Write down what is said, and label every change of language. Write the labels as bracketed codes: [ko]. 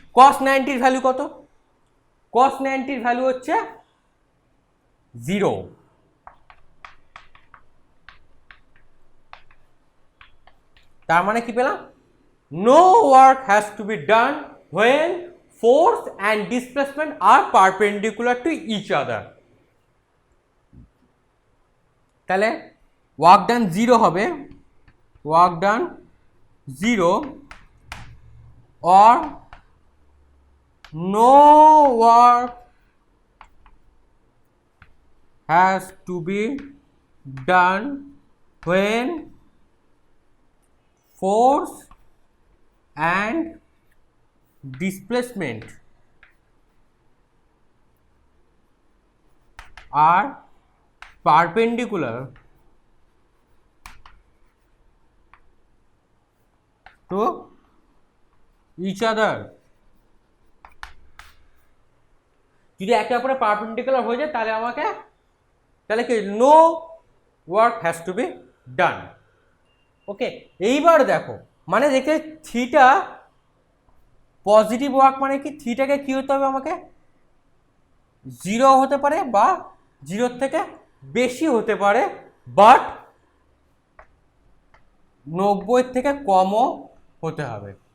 [bn] কস 90 value কত, কস 90 value হচ্ছে 0। তার মানে কি পেলাম, [en] No work has to be done when force and displacement are perpendicular to each other. তাহলে work done 0 হবে, work done 0 or no work has to be done when force and displacement are perpendicular to each other। [bn] যদি একে অপরের perpendicular হয়ে যায় তাহলে আমাকে, তাহলে কি [en] No work has to be done. [bn] ওকে, এইবার দেখো মানে দেখে থিটা পজিটিভ ওয়ার্ক মানে কি, থিটাকে কি হতে হবে আমাকে 0 হতে পারে বা 0 থেকে বেশি হতে পারে, বাট 90 থেকে কমও হতে হবে।